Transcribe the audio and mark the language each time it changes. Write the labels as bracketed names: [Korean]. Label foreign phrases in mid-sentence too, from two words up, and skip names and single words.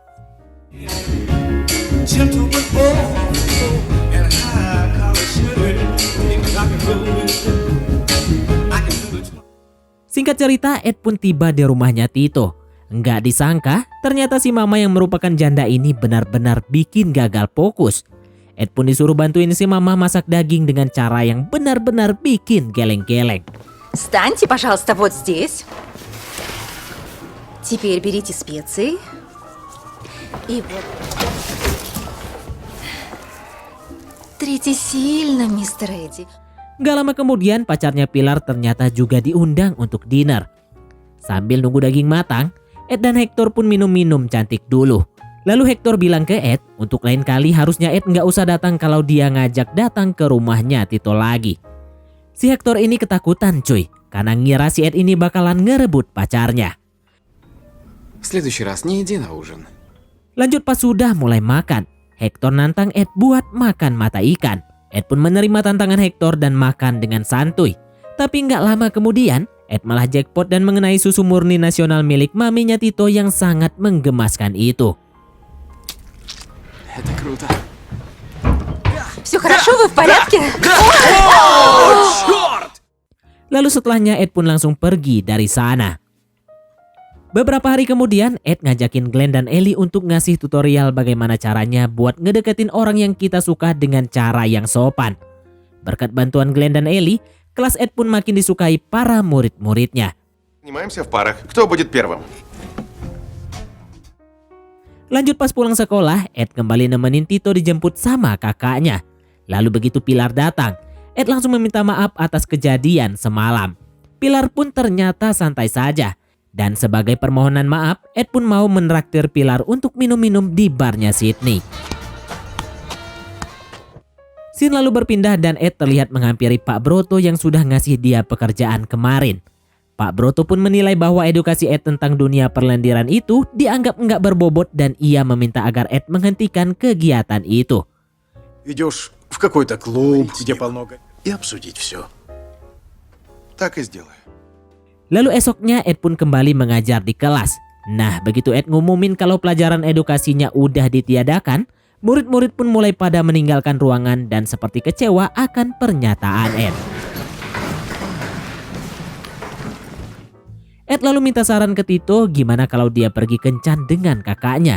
[Indonesian] Singkat cerita, Ed pun tiba di rumahnya Tito. Nggak disangka, ternyata si mama yang merupakan janda ini benar-benar bikin gagal fokus. Ed pun disuruh bantuin si mama masak daging dengan cara yang benar-benar bikin geleng-geleng. [Russian] Встаньте, пожалуйста, вот здесь. Теперь берите специи. И вот. Трите сильно, мистер Эдди. [Indonesian] Gak lama kemudian pacarnya Pilar ternyata juga diundang untuk dinner. Sambil nunggu daging matang, Ed dan Hector pun minum-minum cantik dulu. Lalu Hector bilang ke Ed untuk lain kali harusnya Ed nggak usah datang kalau dia ngajak datang ke rumahnya Tito lagi. Si Hector ini ketakutan cuy, karena ngira si Ed ini bakalan ngerebut pacarnya. [Russian] В следующий раз не иди на ужин. [Indonesian] Lanjut pas sudah mulai makan, Hector nantang Ed buat makan mata ikan. Ed pun menerima tantangan Hector dan makan dengan santuy. Tapi nggak lama kemudian, Ed malah jackpot dan mengenai susu murni nasional milik maminya Tito yang sangat menggemaskan itu. [Russian] Это круто. Все хорошо, вы в порядке? [Indonesian] Lalu setelahnya Ed pun langsung pergi dari sana. Beberapa hari kemudian, Ed ngajakin Glenn dan Ellie untuk ngasih tutorial bagaimana caranya buat ngedeketin orang yang kita suka dengan cara yang sopan. Berkat bantuan Glenn dan Ellie, kelas Ed pun makin disukai para murid-muridnya. [Russian] Занимаемся в парах. Кто будет первым? [Indonesian] Lanjut pas pulang sekolah, Ed kembali nemenin Tito dijemput sama kakaknya. Lalu begitu Pilar datang, Ed langsung meminta maaf atas kejadian semalam. Pilar pun ternyata santai saja. Dan sebagai permohonan maaf, Ed pun mau menraktir Pilar untuk minum-minum di barnya Sydney. Scene lalu berpindah dan Ed terlihat menghampiri Pak Broto yang sudah ngasih dia pekerjaan kemarin. Pak Broto pun menilai bahwa edukasi Ed tentang dunia perlendiran itu dianggap nggak berbobot dan ia meminta agar Ed menghentikan kegiatan itu. [Russian] Идешь в какой-то клуб, где полно... И обсудить все. Так и сделаю. [Indonesian] Lalu esoknya Ed pun kembali mengajar di kelas. Nah, begitu Ed ngumumin kalau pelajaran edukasinya udah ditiadakan, murid-murid pun mulai pada meninggalkan ruangan dan seperti kecewa akan pernyataan Ed. Ed lalu minta saran ke Tito gimana kalau dia pergi kencan dengan kakaknya.